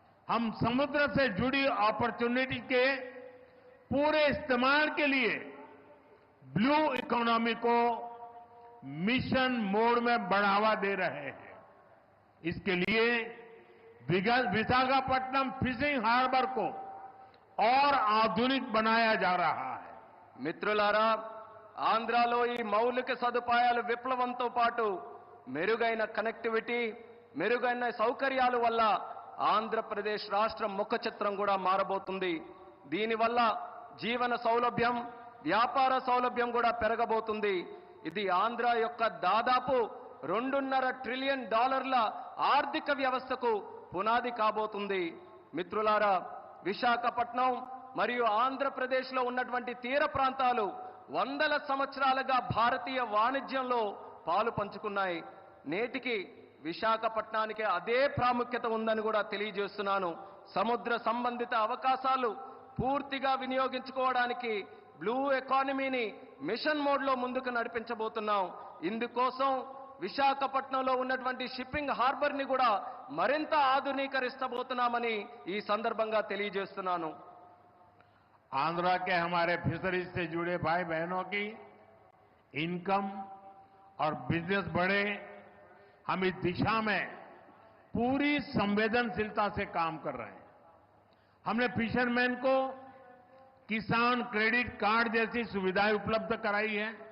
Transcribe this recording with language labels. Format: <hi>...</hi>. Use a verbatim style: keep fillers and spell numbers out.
<hi>हम समुद्र से जुड़ी अपॉर्चुनिटी के पूरे इस्तेमाल के लिए ब्लू इकोनॉमी को मिशन मोड में बढ़ावा दे रहे हैं। इसके लिए विशाखापट्टनम फिशिंग हार्बर को और आधुनिक बनाया जा रहा है।</hi> <te>మిత్రులారా, ఆంధ్రాలో ఈ మౌలిక సదుపాయాల విప్లవంతో పాటు మెరుగైన కనెక్టివిటీ, మెరుగైన సౌకర్యాల వల్ల ఆంధ్రప్రదేశ్ రాష్ట్రం ముఖ చిత్రం కూడా మారబోతుంది. దీనివల్ల జీవన సౌలభ్యం, వ్యాపార సౌలభ్యం కూడా పెరగబోతుంది. ఇది ఆంధ్ర యొక్క దాదాపు రెండున్నర ట్రిలియన్ డాలర్ల ఆర్థిక వ్యవస్థకు పునాది కాబోతుంది. మిత్రులారా, విశాఖపట్నం మరియు ఆంధ్రప్రదేశ్లో ఉన్నటువంటి తీర ప్రాంతాలు వందల సంవత్సరాలుగా భారతీయ వాణిజ్యంలో పాలు పంచుకున్నాయి. నేటికి విశాఖపట్నానికి అదే ప్రాముఖ్యత ఉందని కూడా తెలియజేస్తున్నాను. సముద్ర సంబంధిత అవకాశాలు పూర్తిగా వినియోగించుకోవడానికి బ్లూ ఎకానమీని మిషన్ మోడ్లో ముందుకు నడిపించబోతున్నాం. ఇందుకోసం విశాఖపట్నంలో ఉన్నటువంటి షిప్పింగ్ హార్బర్ని కూడా మరింత ఆధునీకరించబోతున్నామని ఈ సందర్భంగా తెలియజేస్తున్నాను.</te> <hi>आंध्रा के हमारे फिशरीज से जुड़े भाई बहनों की इनकम और बिजनेस बढ़े, हम इस दिशा में पूरी संवेदनशीलता से काम कर रहे हैं। हमने फिशरमैन को किसान क्रेडिट कार्ड जैसी सुविधाएं उपलब्ध कराई है।</hi>